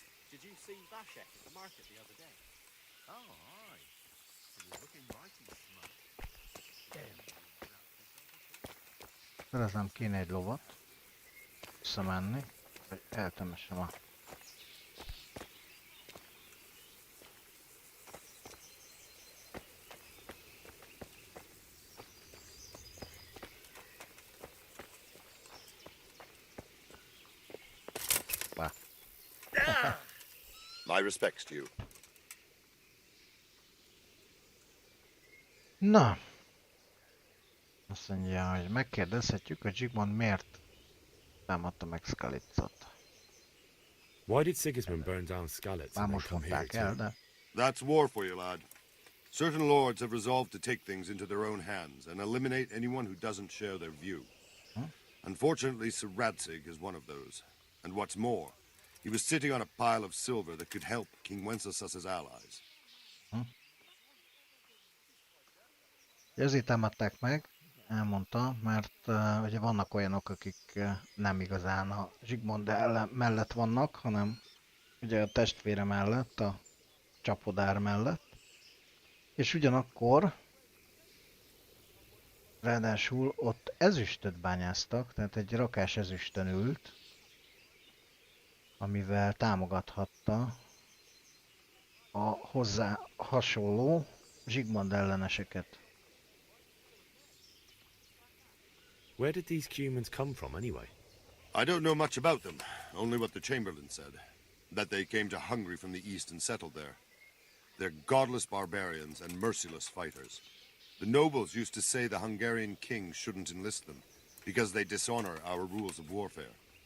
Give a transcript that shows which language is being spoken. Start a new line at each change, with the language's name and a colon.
English: Did you see Vashek at the market the other day? Oh, aye. He was looking mighty smart.
Hungarian: Szereznem kéne egy lovat. Visszamenni, hogy eltemessem a...
English: My respects to you. Na.
Hungarian: Azt mondja, hogy megkérdezhetjük, hogy Zsigmond miért támadta meg Skalitzot.
English: Why did Sigismund burn down Skalitz and then come here too? That's war for you, lad. Certain lords have resolved to take things into their own hands and eliminate anyone who doesn't share their view. Unfortunately, Sir Radzig is one of those. And what's more, he was sitting on a pile of silver that could help King Wenceslas's allies.
Hungarian: Ezért támadták meg, elmondta, mert ugye vannak olyanok, akik nem igazán a Zsigmond mellett vannak, hanem ugye a testvére mellett, a csapodár mellett. És ugyanakkor ráadásul ott ezüstöt bányáztak, tehát egy rakás ezüstön ült, amivel támogathatta a hozzá hasonló Zsigmond elleneseket.
English: Where did these humans come from anyway? I don't know much about them, only what the Chamberlain said. That they came to Hungary from the east and settled there. They're godless barbarians and merciless fighters. The nobles used to say the Hungarian king shouldn't enlist them, because they dishonor our rules of warfare.